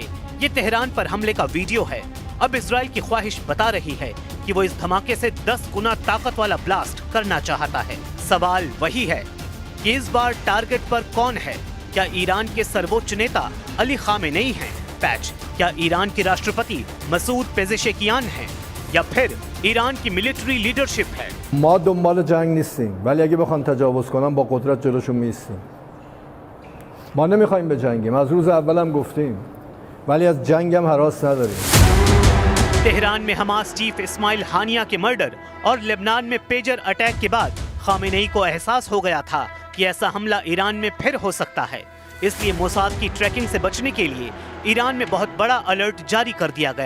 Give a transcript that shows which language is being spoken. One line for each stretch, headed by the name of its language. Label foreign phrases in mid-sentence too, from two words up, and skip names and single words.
Hindi: ये तेहरान पर हमले का वीडियो है। अब इजराइल की ख्वाहिश बता रही है कि वो इस धमाके से 10 गुना ताकत वाला ब्लास्ट करना चाहता है। सवाल वही है कि इस बार टारगेट पर कौन है? क्या ईरान के सर्वोच्च नेता अली खामेनेई हैं? पैच क्या ईरान के राष्ट्रपति मसूद पेजेशकियान हैं? या फिर ईरान की
English: military leadership
Hindi: है?
Persian: ما دنبال جنگ نیستیم، ولی اگه بخوان تجاوز کنن با قدرت جلوشون میستیم. ما نمیخوایم به جنگیم، از روز اولم گفتیم، ولی از جنگم هراس نداریم.
Hindi: तेहरान में हमास चीफ इस्माइल हानिया के मर्डर और लेबनान में
English: pager attack
Hindi: के बाद खामेनेई को एहसास हो गया था कि ऐसा हमला ईरान में फिर हो सकता है। इसलिए मोसाद की ट्रैकिंग से बचने के लिए ईरान में बहुत बड़ा अलर्ट जारी कर दिया गया।